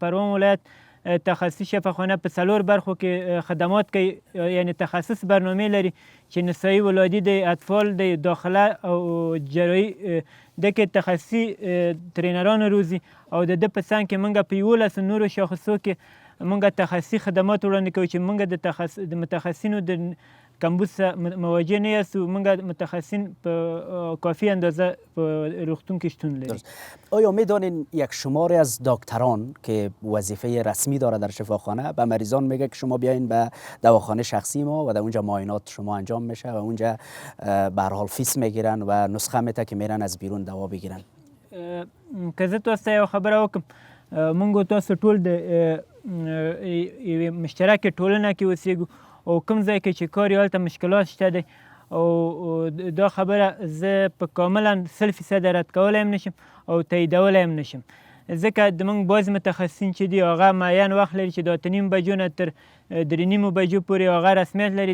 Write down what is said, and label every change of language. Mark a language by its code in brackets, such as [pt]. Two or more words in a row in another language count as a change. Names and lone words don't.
[ps] پروان ولایت تخصصي شفاخانه په 4 برخو کې خدمات کوي، یعنی تخصص برنامه لري چې نسایي ولادي د اطفال د داخله او جراحي د کې تخصصي ترینران روزي او د په څنګ کې موږ په 11 نورو شاخصو کې موږ تخصصي خدمات وړاندې کوو چې موږ د متخصصینو د کمبود مواجه نه یاستو. موږ متخصصین په کافی اندازه په روغتون کې شتون لري. [fa] آیا میدانین یک شماری از دکتران که وظیفه رسمی داره در شفاخانه به مریضان میگه که شما بیاین به دواخانه شخصی ما و در اونجا معاینات شما انجام میشه و اونجا به هر حال فیس میگیرن و نسخه میته که میرن از بیرون دوا بگیرن؟ [ps] که زه تاسو ته یو خبره وکړم، موږ تاسو ټول د یوې مشترکې ټولنه کې اوسېږو او کوم ځای کې چې کار یې هلته مشکلات شته دی او دا خبره زه په کاملا 100% رد کولی هم نشم او تاییدولی هم نشم، ځکه د موږ بعضې متخصصین چې دي هغه معین وخت لري چې د 8:30 بجو نه تر 3:30 بجو پورې هغه رسمیت لري.